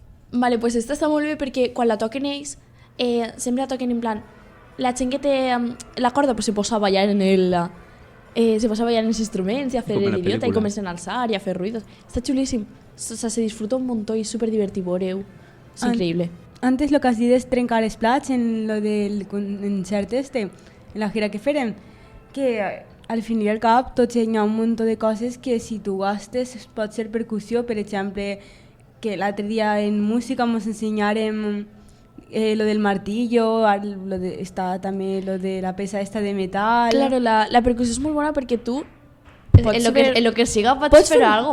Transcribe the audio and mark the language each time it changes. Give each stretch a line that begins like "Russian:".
Catalan: Vale, pues esta està molt bé perquè quan la toquen ells, sempre la toquen en plan... La gent que té la corda pues, se posa a ballar en se posa a ballar en els instruments i a fer Com en la l'idiota i pel·lícula. comencen a alçar i a fer ruïdos. Està xulíssim.
Spanish: O sea, se disfruta un montón y es súper divertido,
Catalan: veureu. És increïble. Antes lo que has dit és trencar els plats en lo del concert en la gira que farem, que al fin i al cap tots hi ha un munt de coses que si tu gastes pot ser percussió, per exemple, que l'altre dia en música ens ensenyarem lo del martillo, està també lo de la peça esta de metal. Claro, la percussió és molt bona perquè tu En lo que siga pots fer algo.